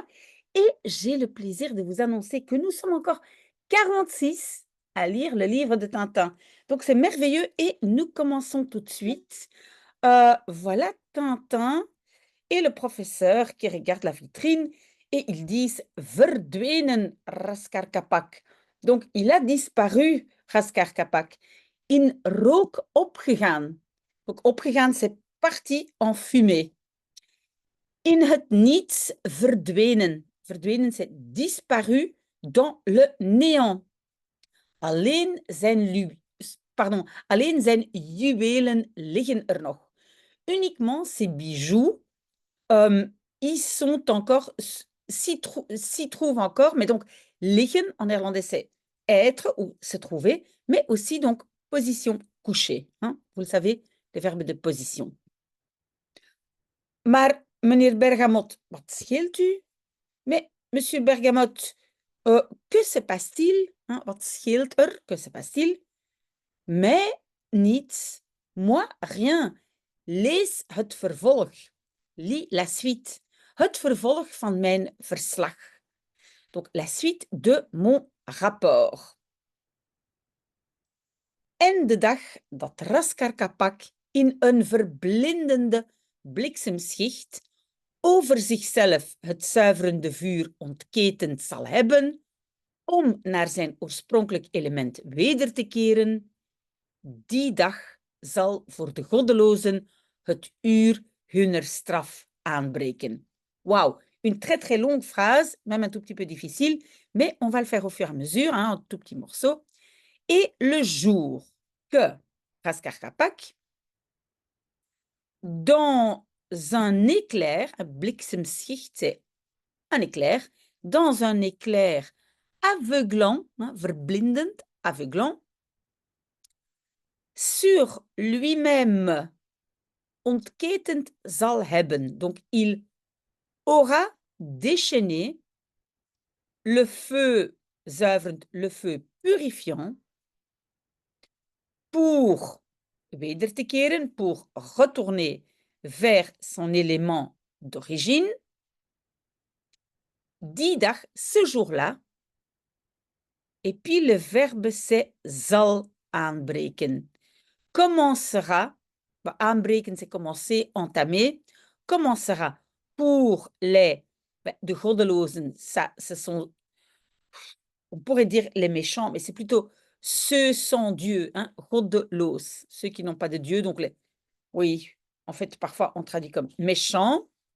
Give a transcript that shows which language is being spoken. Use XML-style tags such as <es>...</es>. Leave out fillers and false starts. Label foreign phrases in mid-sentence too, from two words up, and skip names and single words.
<fr>Et j'ai le plaisir de vous annoncer que nous sommes encore 46 à lire le livre de Tintin. Donc, c'est merveilleux et nous commençons tout de suite. Voilà Tintin et le professeur qui regarde la vitrine et ils disent verdwenen Raskar Kapak. Donc, il a disparu, Raskar Kapak.</fr> <nl>In rook opgegaan.</nl> <fr>Donc, opgegaan, c'est parti en fumée.</fr> <nl>In het niets verdwenen. Verdwenen,</nl> <fr>c'est disparu dans le néant.</fr> <nl>Alleen alleen zijn juwelen liggen er nog.</nl> <fr>Uniquement ses bijoux ils sont encore, s'y trouvent encore, mais donc liggen en néerlandais c'est être ou se trouver, mais aussi donc position couchée, hein, vous le savez, les verbes de position.</fr> <nl>Maar meneer Bergamot, wat scheelt u?</nl> <fr>Mais monsieur Bergamot, que se passe-t-il? Hein,</fr> <nl>wat scheelt er?</nl> <fr>Que se passe-t-il? Mais niets, moi rien.</fr> <nl>Lees het vervolg.</nl> <fr>Lis la suite.</fr> <nl>Het vervolg van mijn verslag.</nl> <fr>Donc, la suite de mon rapport.</fr> <nl>En de dag dat Raskar Kapak in een verblindende bliksemschicht over zichzelf het zuiverende vuur ontketend zal hebben, om naar zijn oorspronkelijk element weder te keren, die dag zal voor de goddelozen het uur hunner straf aanbreken.</nl> <fr>Waouh, une très très longue phrase, même un tout petit peu difficile, mais on va le faire au fur et à mesure, hein, un tout petit morceau. Et le jour que Raskar Kapak, dans un éclair, un bliksemschicht, c'est un éclair, dans un éclair aveuglant, hein, verblindend, aveuglant, sur lui-même</fr> <nl>ontketend zal hebben.</nl> <fr>Donc, il aura déchaîné le feu zuiverend, le feu purifiant, pour</fr> <nl>weder te keren,</nl> <fr>pour retourner vers son élément d'origine.</fr> <nl>Die dag,</nl> <fr>ce jour-là. Et puis le verbe c'est</fr> <nl>zal aanbreken.</nl> <fr>Commencera, aanbreken c'est commencer, entamer, commencera pour les</fr> <nl>de goddelozen,</nl> <fr>ça, ce sont, on pourrait dire les méchants, mais c'est plutôt ceux sans Dieu, hein, goddeloos, ceux qui n'ont pas de Dieu, donc les, oui, en fait, parfois on traduit comme méchants.</fr>